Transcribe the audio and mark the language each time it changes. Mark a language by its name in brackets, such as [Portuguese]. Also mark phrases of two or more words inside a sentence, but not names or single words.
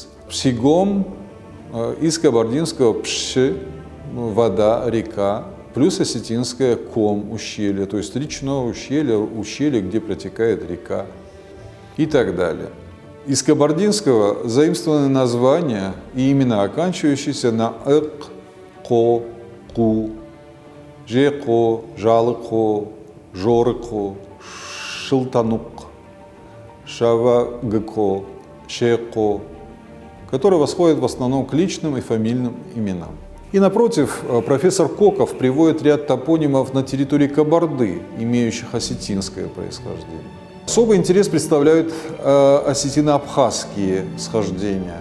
[Russian] Псигом из кабардинского «пши» – вода, река, плюс осетинское «ком» – ущелье, то есть речное ущелье, где протекает река и так далее. Из кабардинского заимствованы названия и имена, оканчивающиеся на «эк», «ко», «ку», «жеко», «жалыко», «жорыко», «шылтанук», «шавагыко», «шеко», которые восходят в основном к личным и фамильным именам. И напротив, профессор Коков приводит ряд топонимов на территории Кабарды, имеющих осетинское происхождение. Особый интерес представляют осетино-абхазские схождения.